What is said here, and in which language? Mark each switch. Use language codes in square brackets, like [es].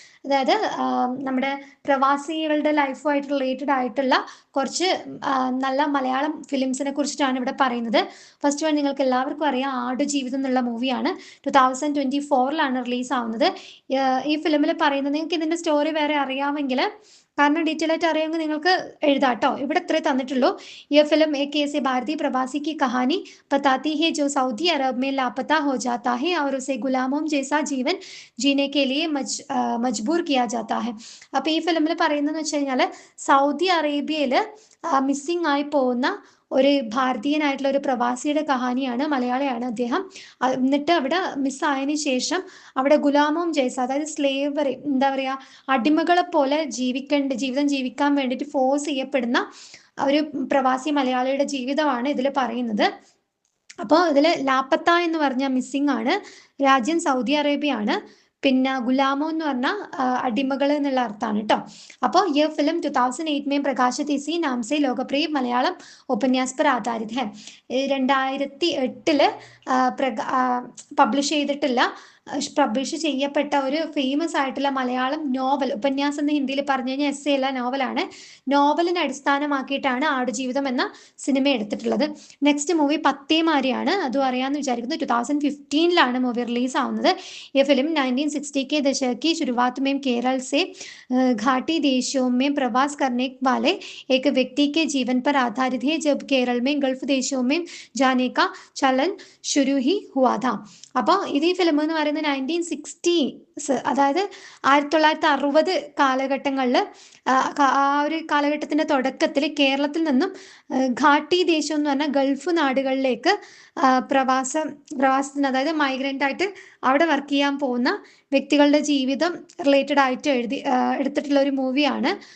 [ml] അതായത് നമ്മുടെ പ്രവാസികളുടെ ലൈഫുമായിട്ട് റിലേറ്റഡ് ആയിട്ടുള്ള കുറച്ച് നല്ല മലയാളം ഫിലിംസിനെ കുറിച്ചിട്ടാണ് ഇവിടെ പറയുന്നത്. ഫസ്റ്റ് വൺ നിങ്ങൾക്ക് എല്ലാവർക്കും അറിയാം, ആടുജീവിതം എന്നുള്ള മൂവിയാണ്. 2024 റിലീസ് ആവുന്നത്. ഈ ഫിലിമിൽ പറയുന്നത്, നിങ്ങൾക്ക് ഇതിന്റെ സ്റ്റോറി വേറെ അറിയാമെങ്കിൽ, കാരണം ഡീറ്റെയിൽ ആയിട്ട് അറിയാമെങ്കിൽ നിങ്ങൾക്ക് എഴുതാം കേട്ടോ. ഇവിടെ ഇത്രേ തന്നിട്ടുള്ളൂ. [hi] ये फिल्म एक ऐसे भारतीय प्रवासी की कहानी बताती है जो सऊदी अरब में लापता हो जाता है और उसे गुलामों जैसा जीवन जीने के लिए മജ്ബൂർ കിയാ ജാത്താ ഹെ. [ml] അപ്പൊ ഈ ഫിലിമിൽ പറയുന്നതെന്ന് വെച്ച് കഴിഞ്ഞാൽ, സൗദി അറേബ്യയിൽ മിസ്സിംഗ് ആയി പോകുന്ന ഒരു ഭാരതീയനായിട്ടുള്ള ഒരു പ്രവാസിയുടെ കഹാനിയാണ്. മലയാളിയാണ് അദ്ദേഹം. എന്നിട്ട് അവിടെ മിസ്സായതിനു ശേഷം അവിടെ ഗുലാമോം ജയ്സ, അതായത് സ്ലേവറി, എന്താ പറയുക, അടിമകളെ പോലെ ജീവിതം ജീവിക്കാൻ വേണ്ടിയിട്ട് ഫോഴ്സ് ചെയ്യപ്പെടുന്ന ഒരു പ്രവാസി മലയാളിയുടെ ജീവിതമാണ് ഇതിൽ പറയുന്നത്. അപ്പോൾ ഇതിൽ ലാപ്പത്ത എന്ന് പറഞ്ഞാൽ മിസ്സിംഗ് ആണ്. രാജ്യം സൗദി അറേബ്യ ആണ്. പിന്നെ ഗുലാമോ എന്ന് പറഞ്ഞാൽ അടിമകൾ എന്നുള്ള അർത്ഥമാണ് കേട്ടോ. അപ്പോൾ ഈ ഫിലിം [hi] 2008 में प्रकाशित इसी नाम से लोकप्रिय मलयालम उपन्यास पर आधारित है. [ml] 2008 പബ്ലിഷ് ചെയ്യപ്പെട്ട ഒരു ഫേമസ് ആയിട്ടുള്ള മലയാളം നോവൽ, ഉപന്യാസം എന്ന് ഹിന്ദിയിൽ പറഞ്ഞു കഴിഞ്ഞാൽ എസ്സേ അല്ല, നോവലാണ്. നോവലിനെ അടിസ്ഥാനമാക്കിയിട്ടാണ് ആടുജീവിതം എന്ന സിനിമ എടുത്തിട്ടുള്ളത്. Next movie പത്തേമാരിയാണ്. അതും അറിയാമെന്ന് വിചാരിക്കുന്നു. 2015 മൂവി റിലീസ് ആവുന്നത്. ഈ ഫിലിം [hi] 1960 के दशक की शुरुआत में केरल से घाटी देशों में प्रवास करने वाले एक व्यक्ति के जीवन पर आधारित है, जब केरल में गल्फ देशों में जाने का चलन शुरू ही हुआ था. [ml] അപ്പോൾ ഇത് ഈ ഫിലിം എന്ന് പറയുന്നത് 1960s, അതായത് 1960 കാലഘട്ടങ്ങളിൽ, ആ ഒരു കാലഘട്ടത്തിന്റെ തുടക്കത്തിൽ കേരളത്തിൽ നിന്നും ഘാട്ടി ദേശം എന്ന് പറഞ്ഞാൽ ഗൾഫ് നാടുകളിലേക്ക് പ്രവാസത്തിന്, അതായത് മൈഗ്രൻ്റ് ആയിട്ട് അവിടെ വർക്ക് ചെയ്യാൻ പോകുന്ന വ്യക്തികളുടെ ജീവിതം റിലേറ്റഡ് ആയിട്ട് എടുത്തിട്ടുള്ള ഒരു മൂവിയാണ്.